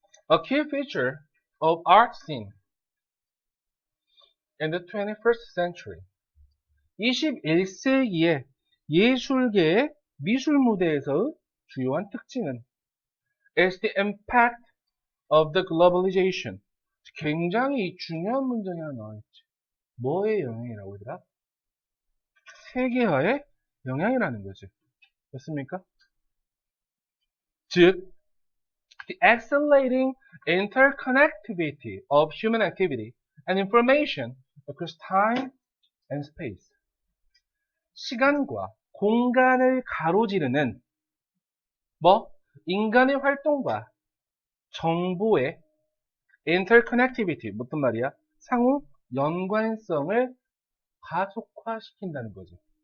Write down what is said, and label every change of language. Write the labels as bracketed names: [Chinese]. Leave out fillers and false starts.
[English] A key feature of art scene in the 21st century. [Korean] 21세기의 예술계의 미술 무대에서의 주요한 특징은 [English] is the impact of the globalization. [Korean] 굉장히 중요한 문장이 하나 나와있지. 뭐의 영향이라고 하더라? 세계화의 영향이라는 거지. 됐습니까? 즉, [English] the accelerating interconnectivity of human activity and information across time and space. [Korean] 시간과 공간을 가로지르는 인간의 활동과 정보의 interconnectivity, 무슨 말이야? 상호 연관성을 가속화시킨다는 거지.